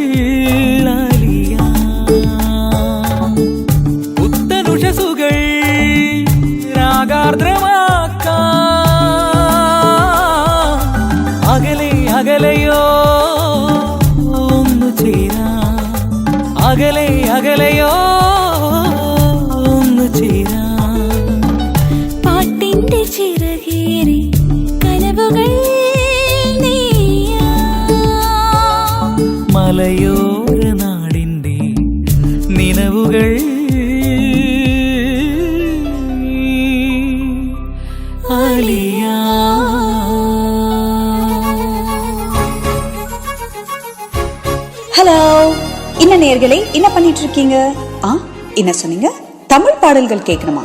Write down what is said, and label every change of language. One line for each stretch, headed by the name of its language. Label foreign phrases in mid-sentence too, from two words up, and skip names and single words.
Malayalam: പുത്തനുഷസുകൾ രാഗാർദ്രമാക്കാം അകലെ അകലെയോ ഒന്നു ചേരാം അകലെ അകലെയോ ഒന്നു ചേരാം പാട്ടിന്റെ ചിറകേറി കനവുകൾ മലയോര നാടിന്റെ നിനവുകൾ
Tamil: ஹலோ, என்ன நேயர்களே, என்ன பண்ணிட்டு இருக்கீங்க? என்ன சொன்னீங்க? தமிழ் பாடல்கள் கேட்கணுமா?